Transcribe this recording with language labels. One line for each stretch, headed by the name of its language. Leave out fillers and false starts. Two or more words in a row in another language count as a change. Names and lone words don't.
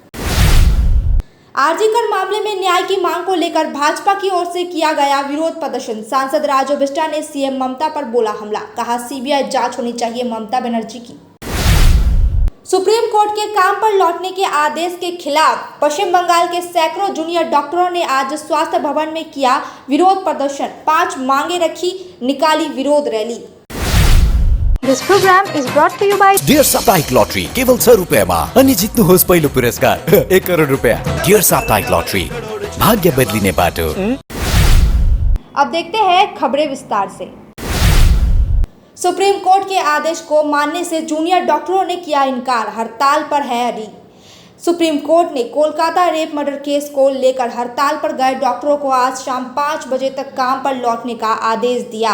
Hindi: आरजीकर मामले में न्याय की मांग को लेकर भाजपा की ओर से किया गया विरोध प्रदर्शन, सांसद राजू बिष्टा ने सीएम ममता पर बोला हमला, कहा सीबीआई जांच होनी चाहिए ममता बनर्जी की। सुप्रीम कोर्ट के काम पर लौटने के आदेश के खिलाफ पश्चिम बंगाल के सैकड़ों जूनियर डॉक्टरों ने आज स्वास्थ्य भवन में किया विरोध प्रदर्शन, 5 मांगे रखी, निकाली विरोध रैली।
English: This program is brought to you by
Nepali: डियर साप्ताहिक लॉटरी केवल 100 रुपैयाँमा अनि जित्नुहोस् पहिलो पुरस्कार 1 करोड रुपैयाँ। डियर साप्ताहिक लॉटरी, भाग्य बदलिने बाटो।
Hindi: अब देखते हैं खबरें विस्तार से। सुप्रीम कोर्ट के आदेश को मानने से जूनियर डॉक्टरों ने किया इनकार, हड़ताल पर है अड़ी। सुप्रीम कोर्ट ने कोलकाता रेप मर्डर केस को लेकर हड़ताल पर गए डॉक्टरों को आज शाम 5 बजे तक काम पर लौटने का आदेश दिया।